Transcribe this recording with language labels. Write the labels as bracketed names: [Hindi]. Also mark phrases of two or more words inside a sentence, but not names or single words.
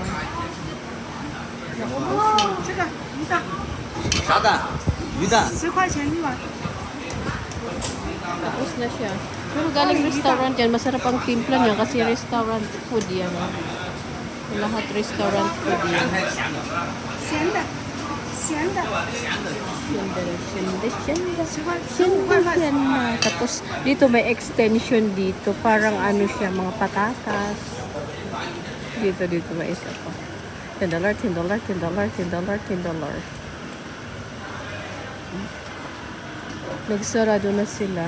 [Chinese] 啥的？鱼的。 [Filipino] Tapos na siya. Pero galing restaurant yan, masarap ang timpla niya kasi [English] restaurant food [Filipino] yan. Lahat [English] restaurant food [Filipino] yan. [Chinese] 咸的，咸的。 [Filipino] Cinderella. Tapos dito may extension dito. Parang ano siya, mga patatas. Dito may isa pa. $10, $10, $10, $10, $10. Nagsarado na sila.